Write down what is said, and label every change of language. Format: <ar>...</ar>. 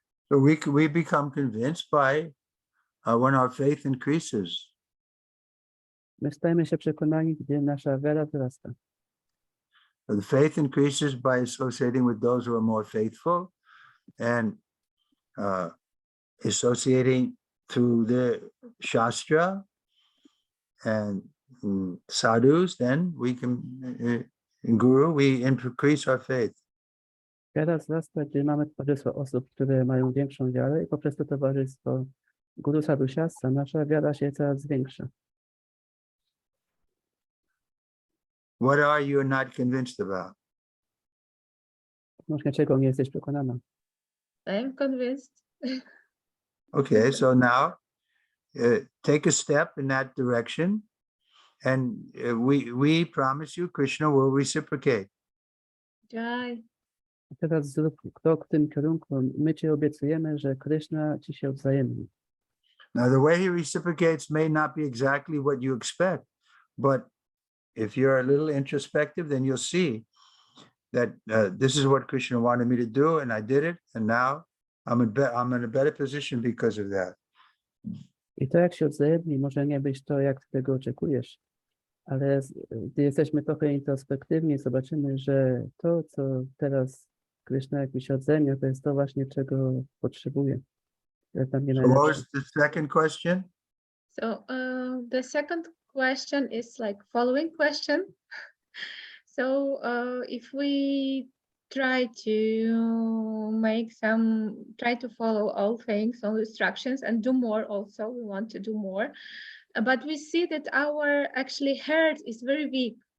<en>So we become convinced by when our faith increases.</en> <pl>My stajemy się przekonani, gdy nasza wiara wzrasta.</pl> <en>The faith increases by associating with those who are more faithful and associating through the Shastra and sadhus, then we can, in Guru, we increase our faith.</en> <pl>Wiara wzrasta, gdy mamy towarzystwo osób, które mają większą wiarę, i poprzez to towarzystwo Guru Sadhu Shastra nasza wiara się coraz zwiększa.</pl> <en>What are you not convinced about?</en> <pl>Może czego nie jesteś przekonana?</pl> <en>I'm convinced. Okay, so now take a step in that direction, and we promise you Krishna will reciprocate. Jai.</en> <pl>A teraz zrób krok w tym kierunku. My ci obiecujemy, że Krishna ci się odwzajemni.</pl> <en>Now the way he reciprocates may not be exactly what you expect, but if you're a little introspective, then you'll see that this is what Krishna wanted me to do, and I did it, and now I'm in a better position because of that.</en> <pl>I to, jak się odzajemni, może nie być to, jak ty tego oczekujesz, ale gdy jesteśmy trochę introspektywni, zobaczymy, że to, co teraz Krishna jakiś odzenia, to jest to właśnie, czego potrzebuje. To jest dla mnie</pl> <en>So what</en> <pl>najlepsze.</pl> <en>was the second question? So the second question is like following question. So if we try to follow all things, all instructions, and do more also, we want to do more, but we see that our actually heart is very weak.</en>